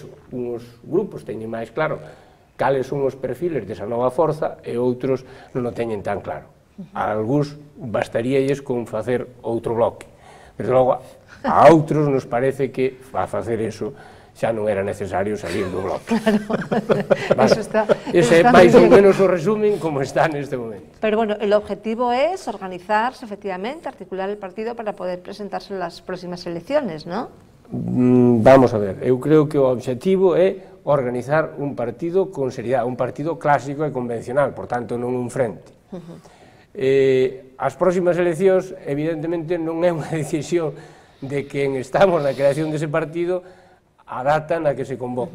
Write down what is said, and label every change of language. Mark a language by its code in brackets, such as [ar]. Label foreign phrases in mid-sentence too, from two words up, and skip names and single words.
[gl] Uns grupos teñen máis claro cales son os perfiles desa nova forza e outros non o teñen tan claro. A algúns bastaríalles con facer outro bloque, pero logo a outros nos parece que para facer eso xa non era necesario salir do bloque. Claro, ese é máis ou menos o resumen como está neste momento. [es] Pero bueno, el objetivo es organizarse, efectivamente, articular el partido para poder presentarse en las próximas elecciones, ¿no? Vamos a ver, [gl] eu creo que o objetivo é organizar un partido con seriedade, un partido clásico e convencional, por tanto non un frente. As próximas eleccións, evidentemente, non é unha decisión de quen estamos na creación dese partido a data na que se convoque.